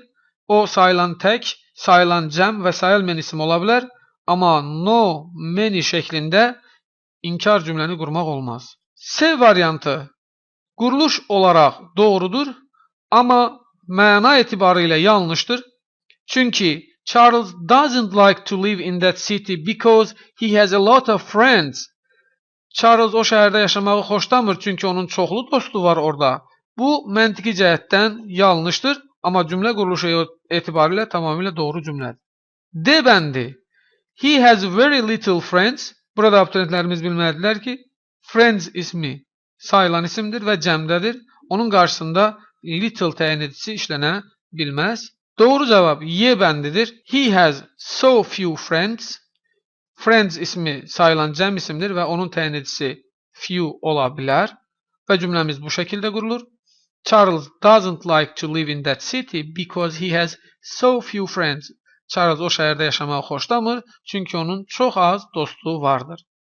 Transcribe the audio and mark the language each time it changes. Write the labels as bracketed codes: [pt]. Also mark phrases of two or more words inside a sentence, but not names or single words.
[az] O sayılan tək, sayılan cəm və sayılmayan isim ola bilər. Amma [en] no, many [az] şəklində inkar cümləni qurmaq olmaz. C variantı quruluş olaraq doğrudur, amma məna etibarı ilə yanlışdır. [en] Çünki Charles doesn't like to live in that city because he has a lot of friends. [az] Charles o şəhərdə yaşamağı xoşlamır çünki onun çoxlu dostu var orada. Bu məntiqi cəhətdən yanlışdır, amma cümlə quruluşu etibarı ilə tamamilə doğru cümlədir. D bəndi. [en] He has very little friends. [az] Burada abituriyentlərimiz bilməlidirlər ki, friends ismi sayılan isimdir və cəmdədir. Onun qarşısında little təyin edicisi işlənə bilməz. Doğru cavab Y bəndidir. [en] He has so few friends. [az] Friends ismi sayılan cəm isimdir və onun təyin edicisi few ola bilər. Və cümləmiz bu şəkildə qurulur. [en] Charles doesn't like to live in that city because he has so few friends. [az] Charles o şəhərdə yaşamağı xoşlamır çünki onun çox az dostu vardır.